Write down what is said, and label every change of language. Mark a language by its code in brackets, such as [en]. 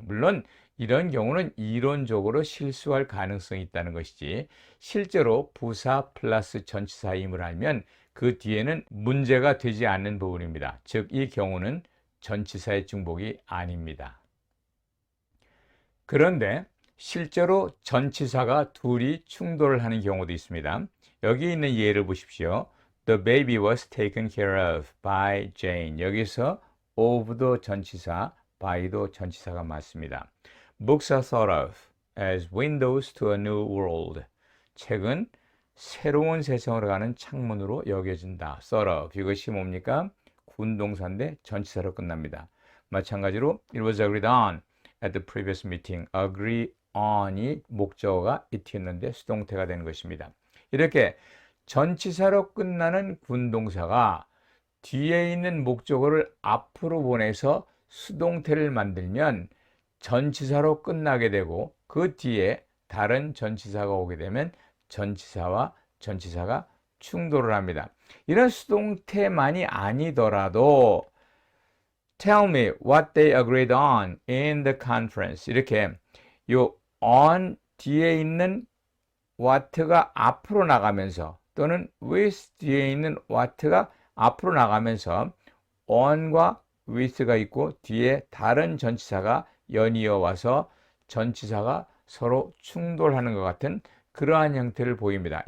[ko] 물론 이런 경우는 이론적으로 실수할 가능성이 있다는 것이지 실제로 부사 플러스 전치사임을 알면 그 뒤에는 문제가 되지 않는 부분입니다. 즉 이 경우는 전치사의 중복이 아닙니다. 그런데 실제로 전치사가 둘이 충돌을 하는 경우도 있습니다. 여기 있는 예를 보십시오. [en] The baby was taken care of by Jane. [ko] 여기서 of도 전치사, by도 전치사가 맞습니다. [en] Books are thought of as windows to a new world. [ko] 책은 새로운 세상으로 가는 창문으로 여겨진다. [en] thought of. [ko] 이것이 뭡니까? 군동사인데 전치사로 끝납니다. 마찬가지로 [en] it was agreed on at the previous meeting. agree on [ko] 이 목적어가 it였는데 수동태가 되는 것입니다. 이렇게 전치사로 끝나는 군동사가 뒤에 있는 목적어를 앞으로 보내서 수동태를 만들면 전치사로 끝나게 되고 그 뒤에 다른 전치사가 오게 되면 전치사와 전치사가 충돌을 합니다. 이런 수동태만이 아니더라도 [en] Tell me what they agreed on in the conference. [ko] 이렇게 요 on 뒤에 있는 what가 앞으로 나가면서 또는 with 뒤에 있는 what가 앞으로 나가면서 on과 with가 있고 뒤에 다른 전치사가 연이어 와서 전치사가 서로 충돌하는 것 같은 그러한 형태를 보입니다.